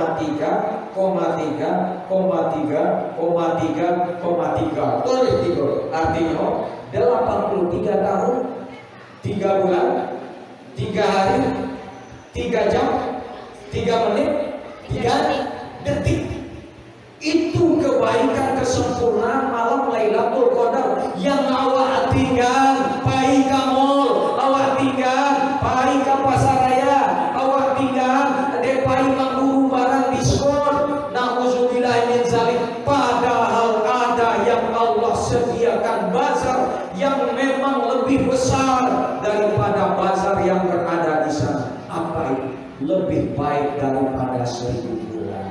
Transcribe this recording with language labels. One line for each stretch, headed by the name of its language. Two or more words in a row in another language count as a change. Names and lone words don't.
Indonesian: Tulis itu artinya 83 tahun 3 bulan 3 hari 3 jam 3 menit 3 detik. Itu kebaikan kesempurnaan malam Lailatul Qadar yang
Minangkabau: awak tinggal pai ka mall, awak tinggal pai ka pasaraya, awak tinggal de pai memburu barang diskon.
Arabic: نعوذ بالله من ذلك.
Indonesian: Padahal ada yang Allah sediakan bazar yang memang lebih besar daripada bazar yang berada di sana. Apa itu? Lebih baik daripada 1000 bulan.